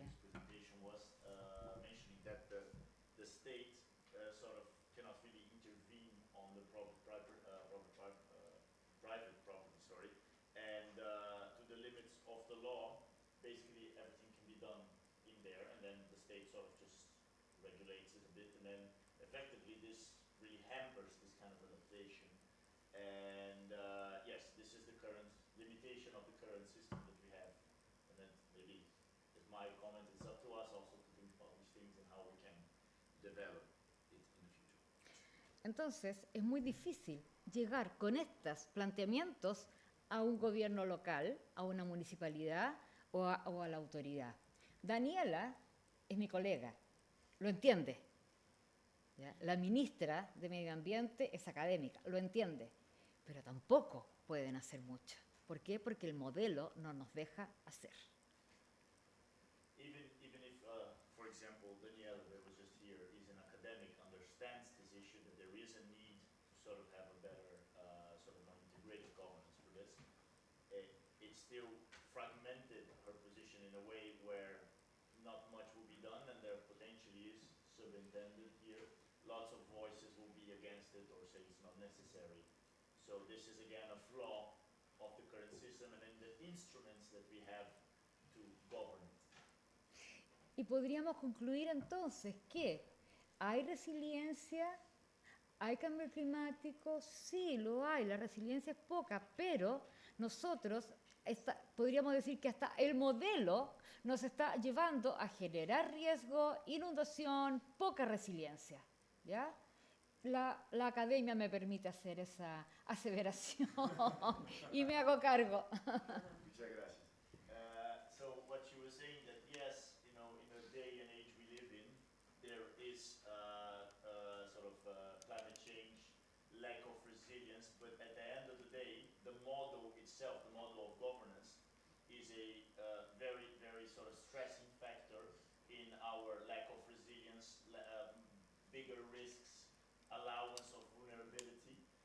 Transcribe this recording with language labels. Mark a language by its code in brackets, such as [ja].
[en] in his presentation was mentioning that the state sort of cannot really intervene on the private property, sorry, and to the limits of the law, basically everything can be done in there, and then the state sort of just regulates it a bit, and then effectively this really hampers this kind of adaptation. And yes, this is the current limitation of the current system that we have. And then maybe, as my comment, it's up to us also to think about these things and how we can develop it in the future. [es] Entonces, es muy difícil llegar con estos planteamientos a un gobierno local, a una municipalidad o a la autoridad. Daniela es mi colega, lo entiende. ¿Ya? La ministra de Medio Ambiente es académica, lo entiende, pero tampoco pueden hacer mucho. ¿Por qué? Porque el modelo no nos deja hacer. [en] Even if, for example, Daniela, that was just here, is an academic, understands this issue, that there is a need to sort of have a better, sort of more integrated governance for this, it's still fragmented her position in a way where not much will be done, and there potentially is subintended here. Lots of voices will be against it or say it's not necessary. So this is again a flaw of the current system and in the instruments that we have to govern it. [es] Y podríamos concluir entonces que hay resiliencia, hay cambio climático, sí lo hay, la resiliencia es poca, pero nosotros podríamos decir que hasta el modelo nos está llevando a generar riesgo, inundación, poca resiliencia. ¿Ya? La academia me permite hacer esa aseveración y me hago cargo. Muchas gracias. [en] So what you were saying that yes, you know, in the day and age we live in, there is sort of climate change, lack of resilience, but at the end of the day, the model itself, the model of governance, is a very, very sort of stressing factor in our lack of resilience, bigger risks, allowance of vulnerability.